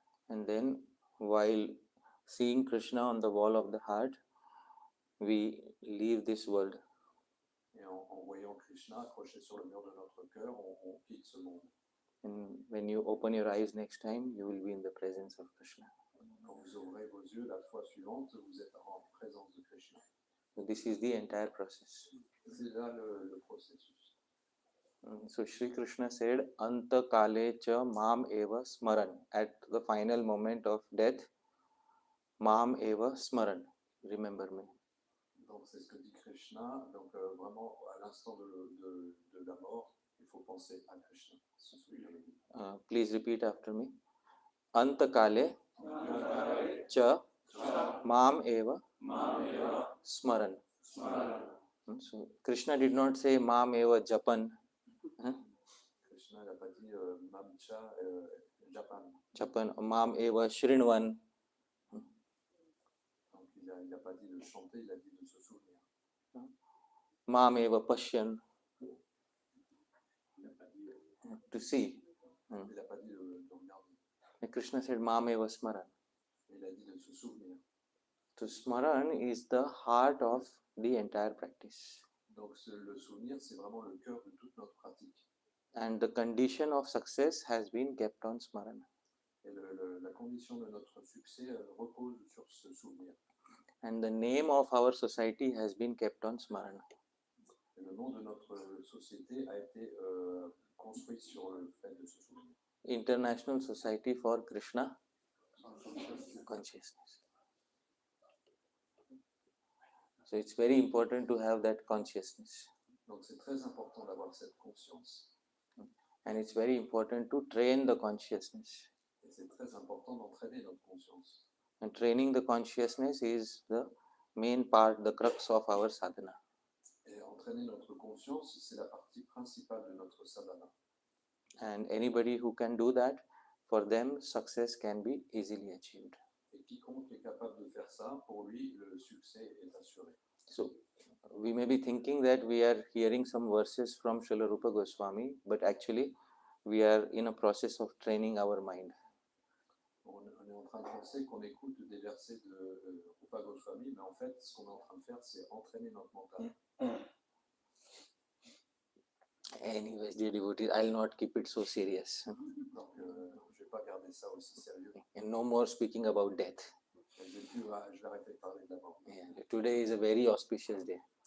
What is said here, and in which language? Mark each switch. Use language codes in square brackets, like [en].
[en] And then, while seeing Krishna on the wall of the heart, we leave this world. [fr] et en voyant Krishna accroché sur le mur de notre cœur, on quitte ce monde. [en] And when you open your eyes next time, you will be in the presence of Krishna. [fr] Quand vous ouvrez vos yeux la fois suivante, vous êtes en présence de Krishna. [en] So this is the entire process. [fr] C'est là le processus. [en] So Sri Krishna said, [sa] Anta kale cha mam eva smaran. [en] At the final moment of death, [sa] mam eva smaran. [en] Remember me. [fr] Donc c'est ce que dit Krishna. Donc vraiment, à l'instant de la mort, il faut penser à Krishna. Se souvenir de lui. [en] Please repeat after me. [sa] Anta kale cha mam eva smaran. [en] So Krishna did not say [sa] mam eva japan. [fr] Krishna n'a pas dit [sa] Mamcha Japan. Japan, mam eva shrinvan. [fr] Donc il n'a pas dit de chanter, il a dit de se souvenir. [sa] Mam eva pashyan. [en] To see. [fr] Il n'a pas dit de regarder. [en] And Krishna said [sa] mam eva smaran. [fr] Il a dit de se souvenir. [en] So smaran is the heart of the entire practice. [fr] Donc le souvenir, c'est vraiment le cœur de toute notre pratique. [en] And the condition of success has been kept on smaran. [fr] Et la condition de notre succès repose sur ce souvenir. [en] And the name of our society has been kept on smaran. [fr] Et le nom de notre société a été construit sur le fait de se souvenir. [en] International Society for Krishna Consciousness. So it's very important to have that consciousness. [fr] Donc c'est très important d'avoir cette conscience. [en] And it's very important to train the consciousness. [fr] Et c'est très important d'entraîner notre conscience. [en] And training the consciousness is the main part, the crux of our sadhana. [fr] Et entraîner notre conscience, c'est la partie principale de notre sadhana. [en] And anybody who can do that, for them, success can be easily achieved. [fr] Et quiconque est capable de faire ça, pour lui, le succès est assuré. [en] So, we may be thinking that we are hearing some verses from Srila Rupa Goswami, but actually we are in a process of training our mind. [fr] On est en train de penser qu'on écoute des versets de Rupa Goswami, mais en fait, ce qu'on est en train de faire, c'est entraîner notre mental. [en] Anyways, dear devotees, I'll not keep it so serious. [fr] Donc, je ne vais pas garder ça aussi sérieux. [en] And no more speaking about death. [fr] Je vais arrêter de parler de la mort. [en] Yeah, today is a very auspicious day.